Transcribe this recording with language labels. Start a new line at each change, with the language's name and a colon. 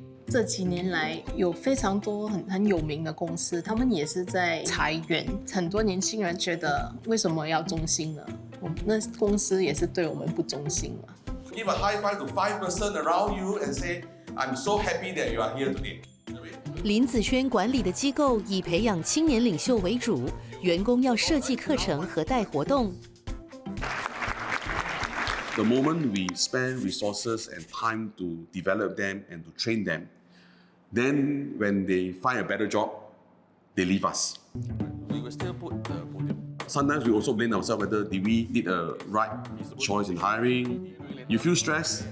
Chinese: 这几年来，有非常多很有名的公司，他们也是在裁员。很多年轻人觉得，为什么要忠心呢？那公司也是对我们不忠心嘛。
English: Give a high five to 5 person around you and say, "I'm so happy that you are here today."
Chinese: 林子轩管理的机构以培养青年领袖为主，员工要设计课程和带活动。
English: The moment we spend resources and time to develop them and to train them, then when they find a better job, they leave us. We will still put the podium. Sometimes we also blame ourselves whether we did a right choice in hiring. You feel stressed?